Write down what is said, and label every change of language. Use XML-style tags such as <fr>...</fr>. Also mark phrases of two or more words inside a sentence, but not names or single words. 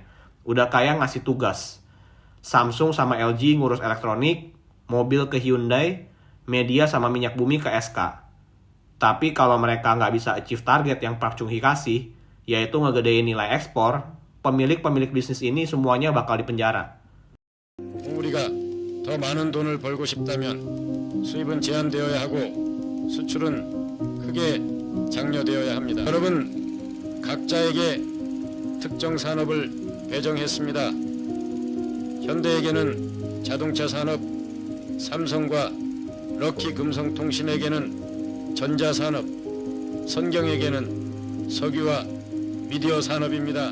<id>Udah kayak ngasih tugas. Samsung sama LG ngurus elektronik, mobil ke Hyundai, media sama minyak bumi ke SK. Tapi kalau mereka nggak bisa achieve target yang Park Chung-hee kasih, yaitu ngegedein nilai ekspor, pemilik-pemilik bisnis ini semuanya bakal dipenjara.</id> <ko>우리가 더 많은 돈을 벌고 싶다면 수입은 제한되어야 하고 수출은 크게 장려되어야 합니다. 여러분 각자에게 특정 산업을 배정했습니다. 현대에게는 자동차 산업, 삼성과 럭키 금성통신에게는 전자 산업, 선경에게는 석유와 미디어 산업입니다.</ko>